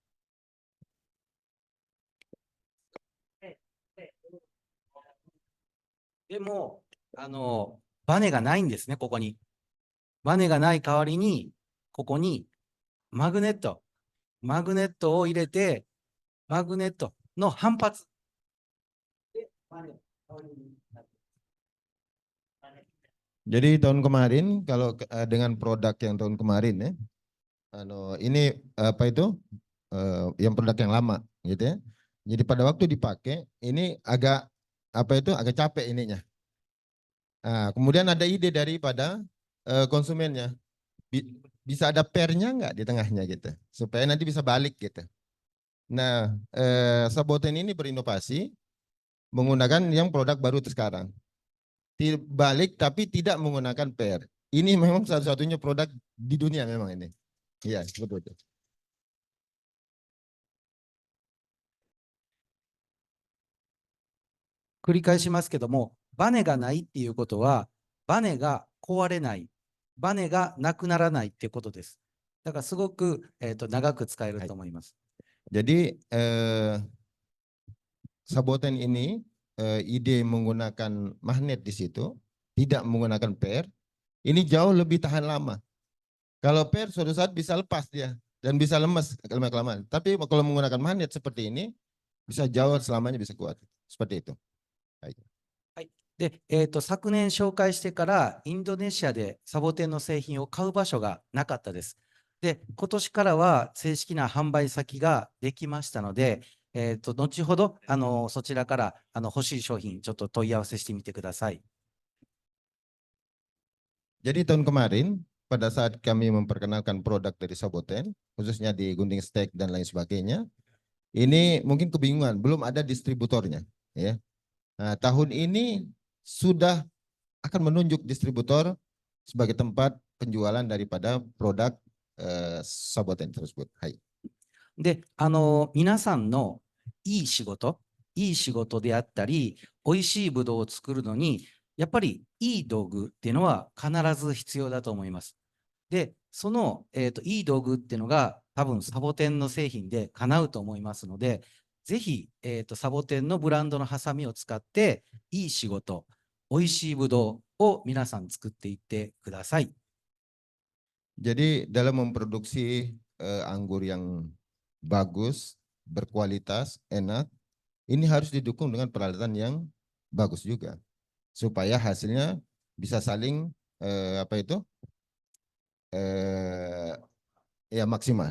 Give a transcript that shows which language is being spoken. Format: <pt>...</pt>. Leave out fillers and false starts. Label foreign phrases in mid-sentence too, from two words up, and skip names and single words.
<ja>でも、バネがないんですね、ここに。バネがない代わりに、ここにマグネットを入れて、マグネットの反発。で、バネの代わりになる。</ja> <id>Jadi tahun kemarin kalau dengan produk yang tahun kemarin ya, ini apa itu yang produk yang lama gitu ya. Jadi pada waktu dipakai ini agak apa itu agak capek ininya. Nah, kemudian ada ide daripada konsumennya, bisa ada pernya nggak di tengahnya gitu, supaya nanti bisa balik gitu. Nah, Saboten ini berinovasi menggunakan yang produk baru sekarang. Balik tapi tidak menggunakan per. Ini memang satu-satunya produk di dunia memang ini. Iya, betul.</id> <ja>繰り返しますけども、バネがないっていうことは、バネが壊れない、バネがなくならないっていうことです。だからすごく、長く使えると思います。</ja> <id>Jadi Saboten ini ide menggunakan magnet di situ, tidak menggunakan per, ini jauh lebih tahan lama. Kalau per suatu saat bisa lepas dia dan bisa lemas lama-kelamaan. Tapi kalau menggunakan magnet seperti ini, bisa jauh selamanya bisa kuat. Seperti itu.</id> <ja>で、昨年紹介してからインドネシアでサボテンの製品を買う場所がなかったです。で、今年からは正式な販売先ができましたので、 後ほど、そちらから、欲しい商品、ちょっと問い合わせしてみてください。</ja> <id>Jadi tahun kemarin pada saat kami memperkenalkan produk dari Saboten, khususnya di gunting steak dan lain sebagainya, ini mungkin kebingungan, belum ada distributornya, ya. Nah, tahun ini sudah akan menunjuk distributor sebagai tempat penjualan daripada produk Saboten tersebut. Hai.</id> <ja>で、皆さんのいい仕事であったり、美味しいブドウを作るのに、やっぱりいい道具っていうのは必ず必要だと思います。で、その、いい道具っていうのが多分サボテンの製品で叶うと思いますので、ぜひ、サボテンのブランドのハサミを使って、いい仕事、美味しいブドウを皆さん作っていってください。</ja> <id>Jadi dalam memproduksi anggur yang bagus, berkualitas, enak, ini harus didukung dengan peralatan yang bagus juga, supaya hasilnya bisa saling ya maksimal.</id>